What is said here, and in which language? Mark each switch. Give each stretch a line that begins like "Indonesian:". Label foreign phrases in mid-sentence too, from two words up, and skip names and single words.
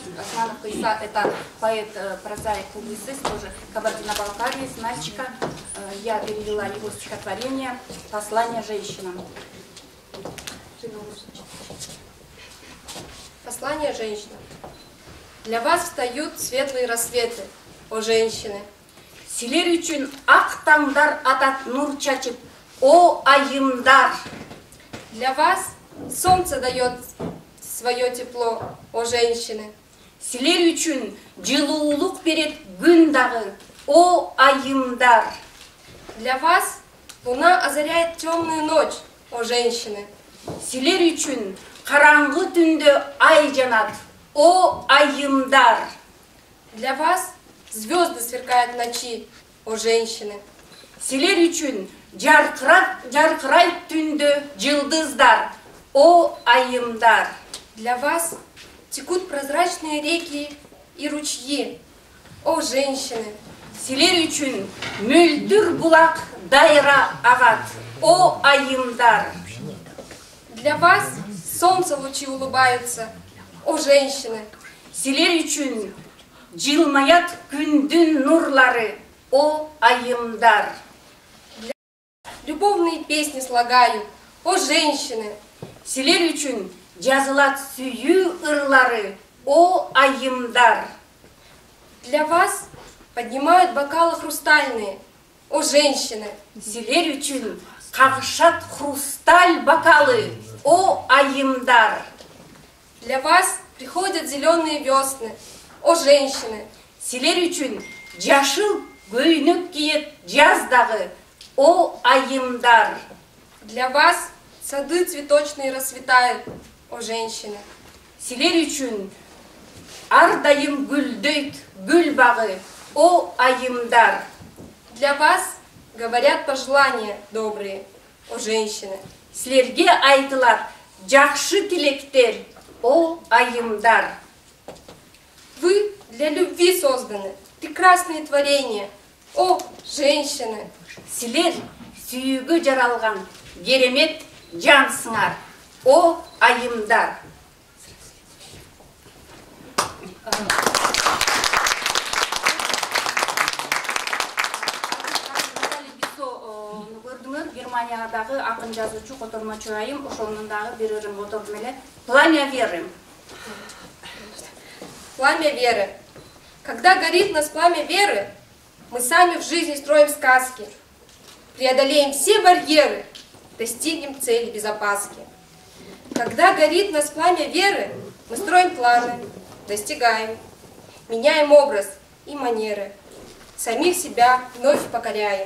Russian: Османов Кайса — это поэт, прозаик, публицист, тоже Кабардино-Балкарии, с Нальчика. Я перевела его стихотворение «Послание женщинам». Послание женщинам. Для вас встают светлые рассветы, о женщины.
Kyrgyz: Силер үчүн ак таңдар атат нур чачып, о айымдар.
Russian: Для вас солнце дает свое тепло, о женщины.
Kyrgyz: Силер үчүн жылуулук берет күн дагы, о айымдар.
Russian: Для вас луна озаряет темную ночь, о женщины.
Kyrgyz: Силер үчүн караңгы түндө ай жанат, о айымдар.
Russian: Для вас звезды сверкают в ночи, о женщины.
Kyrgyz: Силер үчүн жаркырайт түндө жылдыздар, о айымдар.
Russian: Для вас текут прозрачные реки и ручьи, о женщины.
Kyrgyz: Силер үчүн мөлдүр булак дайра агат, о айымдар.
Russian: Для вас солнце лучи улыбаются, о женщины.
Kyrgyz: Силер үчүн жылмаят күндүн нурлары, о айымдар.
Russian: Любовные песни слагают, о женщины.
Kyrgyz: Силер үчүн жазылат сүйүү ырлары, о айымдар.
Russian: Для вас поднимают бокалы хрустальные, о женщины.
Kyrgyz: Силер үчүн кагышат хрусталь бокалы, о айымдар.
Russian: Для вас приходят зеленые весны, о женщины.
Kyrgyz: Силер үчүн жашыл көйнөк кийет жаздагы, о айымдар.
Russian: Для вас сады цветочные расцветают, о женщины.
Kyrgyz: Силер үчүн ар дайым гүлдөйт гүл багы, о айымдар.
Russian: Для вас говорят пожелания добрые, о женщины.
Kyrgyz: Силерге айтылат жакшы тилектер, о айымдар.
Russian: Вы для любви созданы, прекрасные творения, о женщины.
Kyrgyz: Силер сүйүүгө жаралган керемет жансыңар, о айымдар. Көрдүңөр, Германиядагы акын жазуучу, котормочу айым, ошонун дагы бир ырым которду эле «Пламя веры».
Russian: Пламя веры. Когда горит нас пламя веры, мы сами в жизни строим сказки, преодолеем все барьеры, достигнем цели без опаски. Когда горит нас пламя веры, мы строим планы, достигаем, меняем образ и манеры, самих себя вновь покоряем.